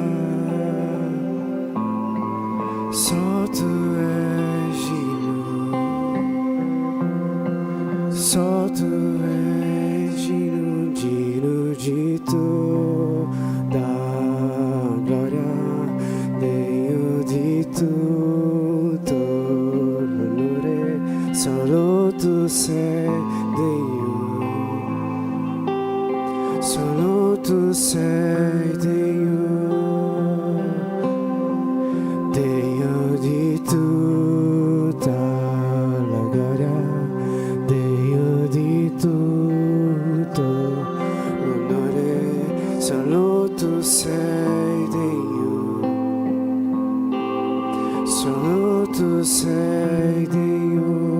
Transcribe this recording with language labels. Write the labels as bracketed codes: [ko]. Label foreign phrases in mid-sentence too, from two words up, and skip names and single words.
[pt] só tu és digno, só tu és digno, digno de toda glória, [it] Dio di tutto l'onore, solo tu sei Dio, solo tu sei Dio, Dio di tutta la gloria, Dio di tutto l'onore, solo tu sei Dio, solo tu sei Dio.